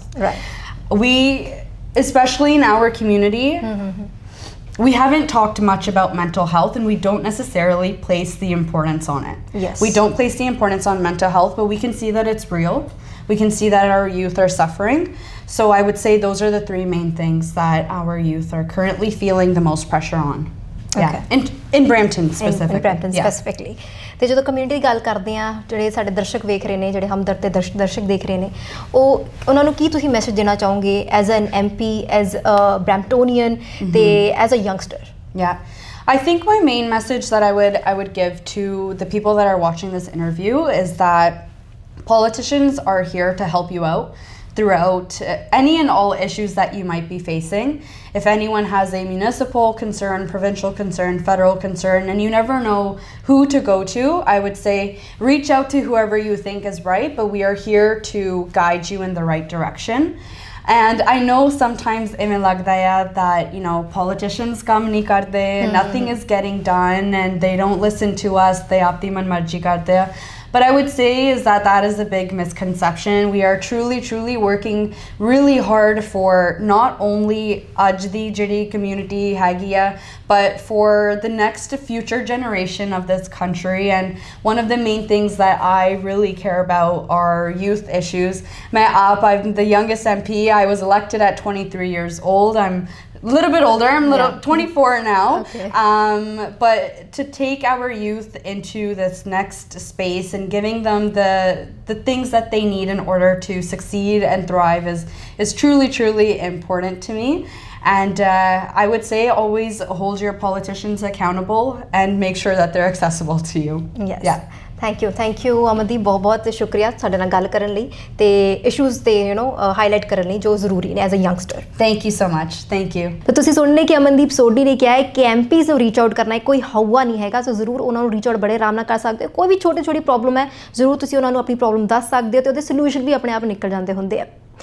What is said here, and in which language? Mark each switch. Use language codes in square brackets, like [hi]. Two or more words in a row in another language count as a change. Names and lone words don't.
[en] We, especially in our community, we haven't talked much about mental health, and we don't necessarily place the importance on it. We don't place the importance on mental health, but we can see that it's real. We can see that our youth are suffering. So I would say those are the three main things that our youth are currently feeling the most pressure on. In Brampton specifically. In Brampton specifically. [pa] ਤੇ ਜਦੋਂ ਕਮਿਊਨਿਟੀ ਦੀ ਗੱਲ ਕਰਦੇ ਆ, ਜਿਹੜੇ ਸਾਡੇ ਦਰਸ਼ਕ ਵੇਖ ਰਹੇ ਨੇ, ਜਿਹੜੇ ਹਮਦਰਦ ਤੇ ਦਰਸ਼ਕ ਦੇਖ ਰਹੇ ਨੇ, ਉਹਨਾਂ ਨੂੰ ਕੀ ਤੁਸੀਂ ਮੈਸੇਜ ਦੇਣਾ ਚਾਹੋਗੇ [en] as an MP, as a Bramptonian [pa] ਤੇ [en] as a youngster? I think my main message that I would give to the people that are watching this interview is that politicians are here to help you out throughout any and all issues that you might be facing. If anyone has a municipal concern, provincial concern, federal concern, and you never know who to go to, I would say reach out to whoever you think is right, but we are here to guide you in the right direction. And I know sometimes [pa] ਇਮੇਂ ਲੱਗਦਾ ਹੈ [en] that, you know, politicians [hi] काम नहीं करते, [en] nothing is getting done, and they don't listen to us, they [hi] अपनी मनमर्ज़ी करते है. [en] But I would say is that is a big misconception. We are truly working really hard for not only [pa] ਅੱਜ ਦੀ ਜਿਹੜੀ community ਹੈਗੀ ਹੈ, [en] but for the next future generation of this country. And one of the main things that I really care about are youth issues. I'm the youngest MP. I was elected at 23 years old. I'm a little bit older. I'm 24 now. But to take our youth into this next space and giving them the things that they need in order to succeed and thrive is truly important to me. And I would say always hold your politicians accountable and make sure that they're accessible to you. thank you [pa] ਅਮਨਦੀਪ, ਬਹੁਤ ਬਹੁਤ ਸ਼ੁਕਰੀਆ ਸਾਡੇ ਨਾਲ ਗੱਲ ਕਰਨ ਲਈ ਤੇ ਇਸ਼ੂਜ਼ ਤੇ ਹਾਈਲਾਈਟ ਕਰਨ ਲਈ ਜੋ ਜ਼ਰੂਰੀ ਨੇ [en] as a youngster. thank you so much. thank you. [pa] ਤਾਂ ਤੁਸੀਂ ਸੁਣ ਲਿਆ ਕਿ ਅਮਨਦੀਪ ਸੋਢੀ ਨੇ ਕਿਹਾ ਹੈ ਕਿ ਐਮਪੀਜ਼ ਨੂੰ [en] reach out [pa] ਕਰਨਾ ਹੈ, ਕੋਈ ਹਊਆ ਨਹੀਂ ਹੈਗਾ। ਸੋ ਜ਼ਰੂਰ ਉਹਨਾਂ ਨੂੰ [en] reach out [pa] ਬੜੇ ਆਰਾਮ ਨਾਲ ਕਰ ਸਕਦੇ ਹੋ। ਕੋਈ ਵੀ ਛੋਟੀ ਪ੍ਰੋਬਲਮ ਹੈ ਜ਼ਰੂਰ ਤੁਸੀਂ ਉਹਨਾਂ ਨੂੰ ਆਪਣੀ ਪ੍ਰੋਬਲਮ ਦੱਸ ਸਕਦੇ ਹੋ ਤੇ ਉਹਦੇ ਸੋਲੂਸ਼ਨ ਵੀ ਆਪਣੇ ਆਪ ਨਿਕਲ ਜਾਂਦੇ ਹੁੰਦੇ ਆ।